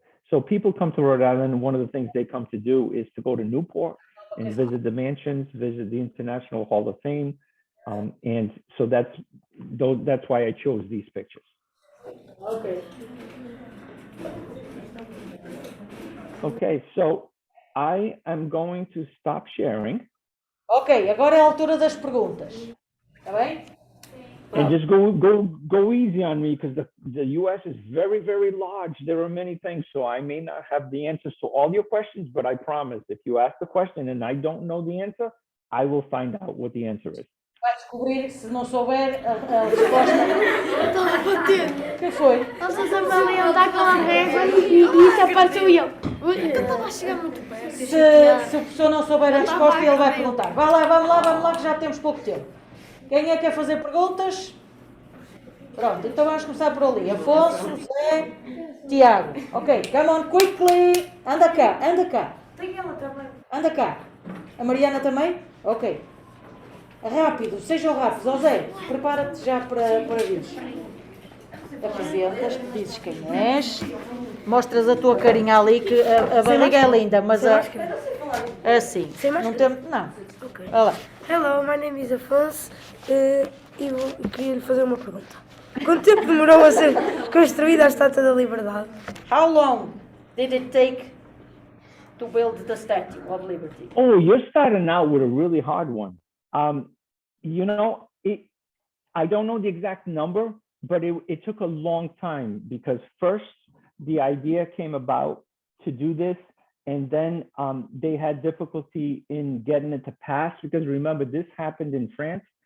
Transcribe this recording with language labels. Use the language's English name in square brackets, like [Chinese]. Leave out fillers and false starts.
[English] So people come to Rhode Island, and one of the things they come to do is to go to Newport and visit the mansions, visit the International Hall of Fame. And so that's why I chose these pictures. Okay. Okay, so I am going to stop sharing. [Portuguese] Ok, agora é a altura das perguntas. Está bem? [English] And just go easy on me, because the U.S. is very, very large. There are many things, so I may not have the answers to all your questions, but I promise if you ask the question and I don't know the answer, I will find out what the answer is. [Portuguese] Vai descobrir, se não souber a resposta. Estou a bater. O que foi? Eles estão a levantar com a régua e isso apareceu eu. Eu estava a chegar muito perto. Se o professor não souber a resposta, ele vai perguntar. Vai lá, vamos lá, que já temos pouco tempo. Quem é que quer fazer perguntas? Pronto, então vamos começar por ali. Afonso, Zé, Tiago. [English] Ok, come on, quickly. [Portuguese] Anda cá. Tem ela também. Anda cá. A Mariana também? Ok. Rápido, sejam rápidos. Ó Zé, prepara-te já para vires. Apresentas, dizes quem és, mostras a tua carinha ali, que a barriga é linda, mas assim, não temos, não. Olha lá. [English] Hello, my name is [Portuguese] Afonso e queria lhe fazer uma pergunta. Quanto tempo demorou a ser construída a Estátua da Liberdade? [English] How long did it take to build the Statue of Liberty? Oh, you're starting out with a really hard one. You know, I don't know the exact number, but it took a long time, because first the idea came about to do this, and then they had difficulty in getting it to pass, because remember, this happened in France.